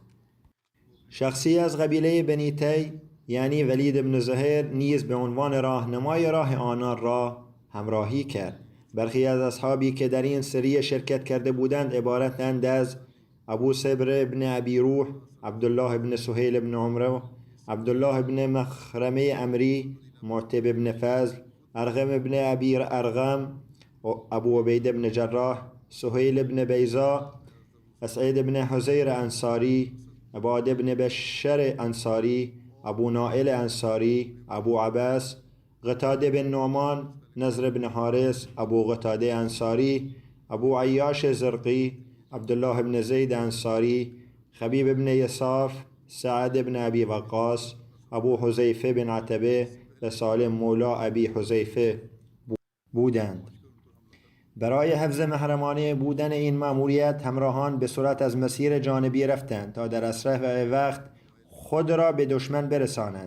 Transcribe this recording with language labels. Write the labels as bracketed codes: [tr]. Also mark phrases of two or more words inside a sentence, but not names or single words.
[fa] شخصی از قبیله بنی تی یعنی ولید بن زهیر نیز به عنوان راهنمای راه آنان را همراهی کرد. برخی از اصحابی که در این سریه شرکت کرده بودند عبارتند از ابو صبر بن ابی روح، عبدالله بن سهیل بن عمرو، عبدالله بن مخرمه امری، معتب بن فضل، ارغم بن ابی ارغم، ابو عبید بن جراح، سهیل بن بیزا، اسعید بن حزیر انصاری، عباد بن بشر انصاری، ابو نائل انصاری، ابو عباس، قتاده بن نعمان، نضر بن حارس، ابو قتاده انصاری، ابو عیاش زرقی، عبدالله بن زید انصاری، خبیب بن یصاف، سعد بن ابی وقاص، ابو حذیفه بن عتبه و سالم مولا ابی حذیفه بودند. برای حفظ محرمانه بودن این مأموریت همراهان به صورت از مسیر جانبی رفتند تا در اسرع وقت خود را به دشمن برسانند.